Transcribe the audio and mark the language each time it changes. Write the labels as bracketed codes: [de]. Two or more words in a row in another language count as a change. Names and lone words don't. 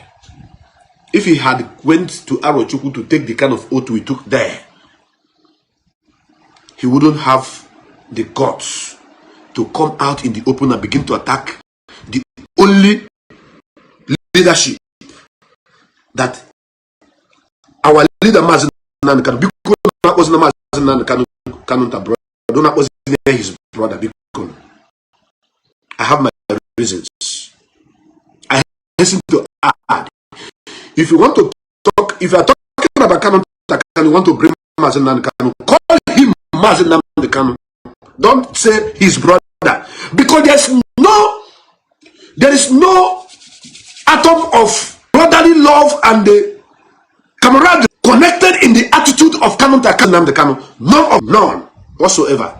[en] If he had went to Arochukwu to take the kind of oath we took there, he wouldn't have the guts to come out in the open and begin to attack the only leadership that our leader Mazi Nnamdi Kanu, because Mazi Nnamdi Kanu brother, don't was his brother. Because I have my reasons. I hasten to add, if you want to talk, if you are talking about Kanu, you want to bring Mazi Nnamdi Kanu, call him Mazi Nnamdi Kanu. Don't say his brother, because there is no atom of brotherly love and the camaraderie connected in the attitude of Nnamdi Kanu. None whatsoever.